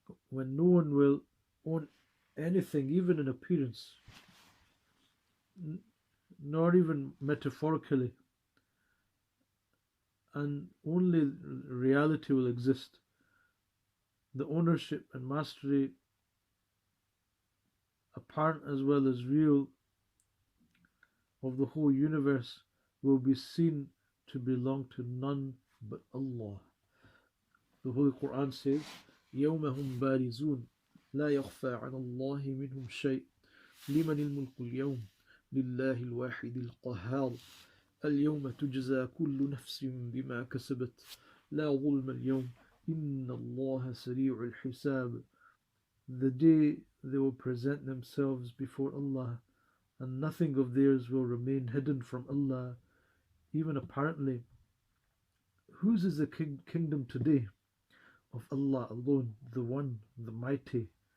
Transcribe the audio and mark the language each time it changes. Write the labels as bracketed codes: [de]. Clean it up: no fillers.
[en] when no one will own anything, even in appearance, nor even metaphorically, and only reality will exist. the ownership and mastery, apparent as well as real, of the whole universe will be seen to belong to none but Allah. The Holy Quran says, [ar] يَوْمَ هُمْ بَارِزُونَ لَا يَخْفَى عَلَى اللَّهِ مِنْهُمْ شَيْءٍ لِمَنِ الْمُلْكُ الْيَوْمِ لِلَّهِ الْوَاحِدِ الْقَهَّارِ الْيَوْمَ تُجْزَى كُلُّ نَفْسٍ بِمَا كَسَبَتْ لَا ظُلْمَ الْيَوْمِ إِنَّ اللَّهَ سَرِيعُ الْحِسَابِ. [en] The day they will present themselves before Allah, and nothing of theirs will remain hidden from Allah, even apparently. Whose is the kingdom today? Of Allah alone, the One, the Mighty.